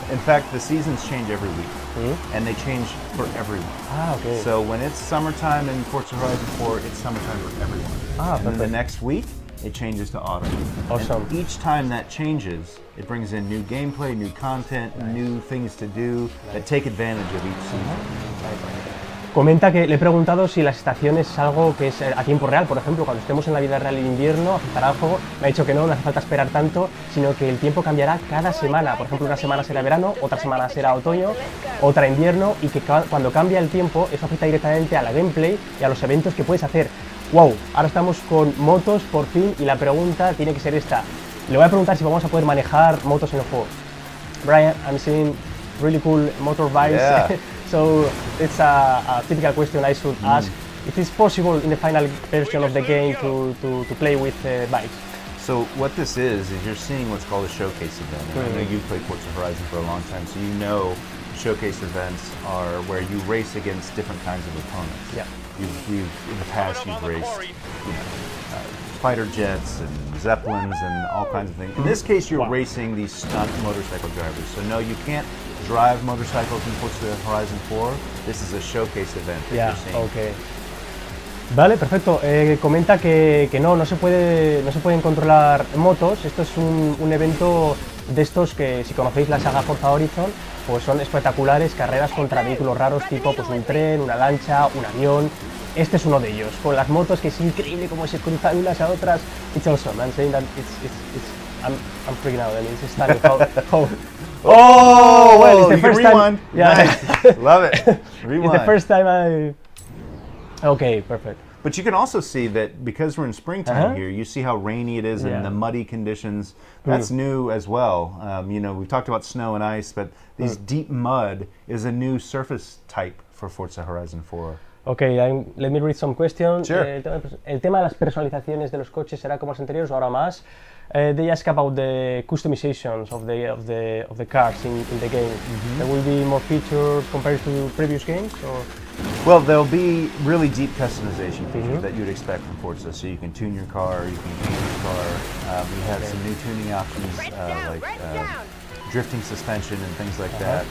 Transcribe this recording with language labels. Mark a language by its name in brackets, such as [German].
[English] In fact, the seasons change every week, and they change for everyone. Ah, okay. So when it's summertime in Forza Horizon 4, it's summertime for everyone. Ah, and then the next week, it changes to autumn. Awesome. And each time that changes, it brings in new gameplay, new content, new things to do that take advantage of each season. [Spanish] Comenta que le he preguntado si las estaciones es algo que es a tiempo real, por ejemplo, cuando estemos en la vida real en invierno, afectará al juego. Me ha dicho que no hace falta esperar tanto, sino que el tiempo cambiará cada semana. Por ejemplo, una semana será verano, otra semana será otoño, otra invierno, y que cuando cambia el tiempo, eso afecta directamente a la gameplay y a los eventos que puedes hacer. ¡Wow! Ahora estamos con motos, por fin, y la pregunta tiene que ser esta. Le voy a preguntar si vamos a poder manejar motos en el juego. [English] Brian, I'm seeing really cool motorbikes. Yeah. So it's a typical question I should ask. If it's possible in the final version of the game to play with bikes. So what this is you're seeing what's called a showcase event. And I know you've played Forza Horizon for a long time, so you know showcase events are where you race against different kinds of opponents. Yeah. In the past, you've raced fighter jets and zeppelins and all kinds of things. In this case, you're racing these stunt motorcycle drivers. So no, you can't drive motorcycles in Forza Horizon 4. This is a showcase event that you're seeing. [Spanish] Okay. Vale, perfecto. Comenta que no se pueden controlar motos. Esto es un evento de estos que, si conocéis la saga Forza Horizon, pues son espectaculares, carreras contra vehículos raros tipo pues un tren, una lancha, un avión. Este es uno de ellos, con las motos, que es increíble cómo se cruzan unas a otras. [English] It's awesome. I'm saying that I'm freaking out. I mean, it's stunning how Oh, well, it's the first rewind. time. Yeah, Nice. Love it. Rewind. It's the first time I. Okay, perfect. But you can also see that because we're in springtime here, you see how rainy it is and the muddy conditions. That's new as well. You know, we've talked about snow and ice, but these deep mud is a new surface type for Forza Horizon 4. Okay, let me read some questions. Sure. [Spanish] El tema de las personalizaciones de los coches será como los anteriores o ahora más. [English] They ask about the customizations of the cars in the game. There will be more features compared to previous games, or? Well, there'll be really deep customization features that you'd expect from Forza. So you can tune your car, you can paint your car. We have some new tuning options like drifting suspension and things like that.